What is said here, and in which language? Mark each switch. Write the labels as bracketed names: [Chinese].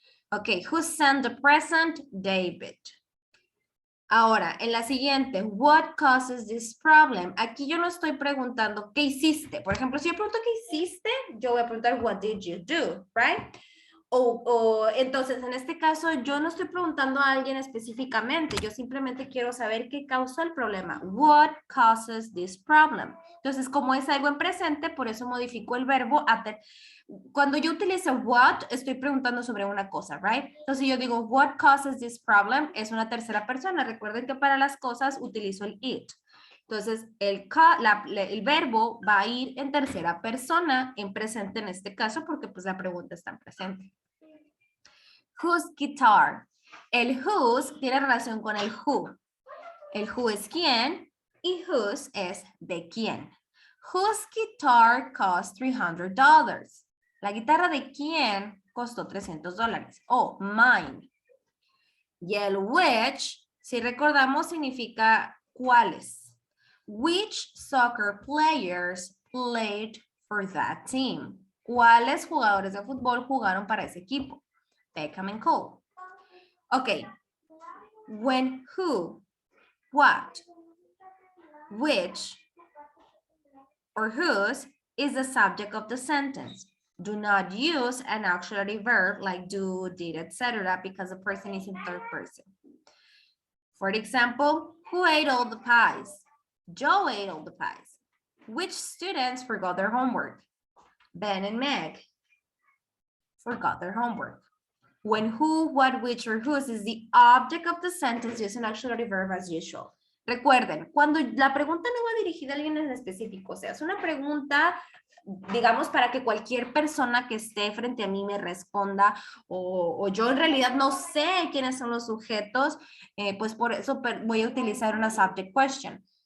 [English] Ok, who sent the present? David. [Spanish] Ahora, en la siguiente, [English] what causes this problem? [Spanish] Aquí yo no estoy preguntando qué hiciste. Por ejemplo, si yo pregunto qué hiciste, yo voy a preguntar [English] what did you do, right? [Spanish] Entonces, en este caso, yo no estoy preguntando a alguien específicamente. Yo simplemente quiero saber qué causó el problema. [English] What causes this problem? [Spanish] Entonces, como es algo en presente, por eso modifico el verbo a cuando yo utilizo what, estoy preguntando sobre una cosa, right? Entonces yo digo, [English] what causes this problem? [Spanish] Es una tercera persona. Recuerden que para las cosas utilizo el it. Entonces, el verbo va a ir en tercera persona, en presente en este caso, porque pues la pregunta está en presente. [English] Whose guitar? [Spanish] El whose tiene relación con el who. El who es quién y whose es de quién. [English] Whose guitar cost $300? [Spanish] La guitarra de quién costó $300. [English] Oh, mine. [Spanish] Y el which, si recordamos, significa cuáles. [English] Which soccer players played for that team? [Spanish] ¿Cuáles jugadores de fútbol jugaron para ese equipo? [English] Beckham and Cole. Ok. When, who, what, which, or whose is the subject of the sentence. Do not use an auxiliary verb like do, did, etc. because the person is in third person. For example, who ate all the pies? Joe ate all the pies. Which students forgot their homework? Ben and Meg forgot their homework. When who, what, which, or whose is the object of the sentence, use an auxiliary verb as usual. [Spanish] Recuerden, cuando la pregunta no va dirigida a alguien en específico, o sea, es una pregunta, digamos, para que cualquier persona que esté frente a mí me responda, o yo en realidad no sé quiénes son los sujetos, pues por eso voy a utilizar una subject question.